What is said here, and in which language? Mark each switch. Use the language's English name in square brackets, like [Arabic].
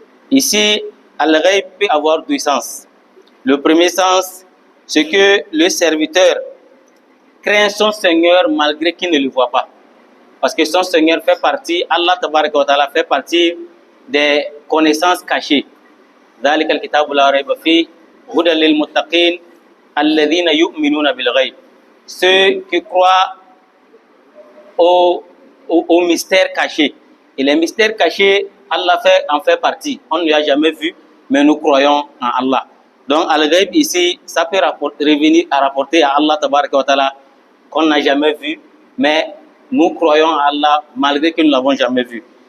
[French] Ici, al-ghaib peut avoir deux sens. Le premier sens, c'est que le serviteur craint son Seigneur malgré qu'il ne le voit pas. Parce que son Seigneur fait partie, Allah tabaraka wa ta'ala fait partie des connaissances cachées. [Arabic] ذلك الكتاب لا ريب فيه هدى للمتقين الذين يؤمنون بالغيب. [French] Ceux qui croient au mystère caché. Et les mystères cachés, Allah en fait partie. On ne l'a jamais vu, mais nous croyons en Allah. Donc, al-ghaib ici, ça peut revenir à rapporter à Allah tabaraka wa ta'ala qu'on n'a jamais vu, mais nous croyons en Allah malgré que nous ne l'avons jamais vu.